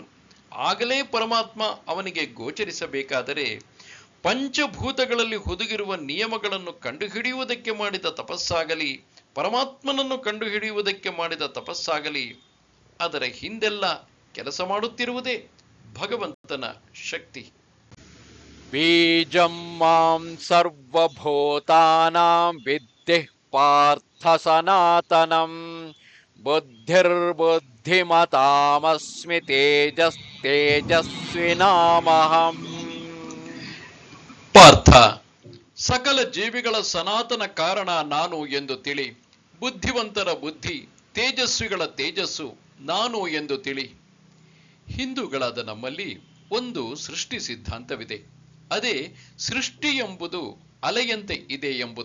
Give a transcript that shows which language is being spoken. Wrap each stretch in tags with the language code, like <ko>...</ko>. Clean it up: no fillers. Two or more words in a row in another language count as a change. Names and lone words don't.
<kn>ಆಗಲೇ ಪರಮಾತ್ಮ ಅವನಿಗೆ ಗೋಚರಿಸಬೇಕಾದರೆ ಪಂಚಭೂತಗಳಲ್ಲಿ ಹುದುಗಿರುವ ನಿಯಮಗಳನ್ನು ಕಂಡುಹಿಡಿಯುವುದಕ್ಕೆ ಮಾಡಿದ ತಪಸ್ಸಾಗಲಿ, ಪರಮಾತ್ಮನನ್ನು ಕಂಡುಹಿಡಿಯುವುದಕ್ಕೆ ಮಾಡಿದ ತಪಸ್ಸಾಗಲಿ, ಅದರ ಹಿಂದೆಲ್ಲ ಕೆಲಸ ಮಾಡುತ್ತಿರುವುದೇ ಭಗವಂತನ ಶಕ್ತಿ.</kn> <sa>ಬೀಜಂ ಮಾಂ ಸರ್ವಭೂತಾನಾಂ ವಿದ್ಧಿ ಪಾರ್ಥ ಸನಾತನಂ ಬುದ್ಧಿರ್ಬುದ್ಧಿಮತಾಮಸ್ಮಿ ತೇಜಸ್ವಿನಾಮಹಂ.</sa> <kn>ಪಾರ್ಥ, ಸಕಲ ಜೀವಿಗಳ ಸನಾತನ ಕಾರಣ ನಾನು ಎಂದು ತಿಳಿ. ಬುದ್ಧಿವಂತರ ಬುದ್ಧಿ, ತೇಜಸ್ವಿಗಳ ತೇಜಸ್ಸು ನಾನು ಎಂದು ತಿಳಿ. ಹಿಂದೂಗಳಾದ ನಮ್ಮಲ್ಲಿ ಒಂದು ಸೃಷ್ಟಿ ಸಿದ್ಧಾಂತವಿದೆ. ಅದೇ ಸೃಷ್ಟಿ ಎಂಬುದು ಅಲೆಯಂತೆ ಇದೆ ಎಂಬುದು.</kn>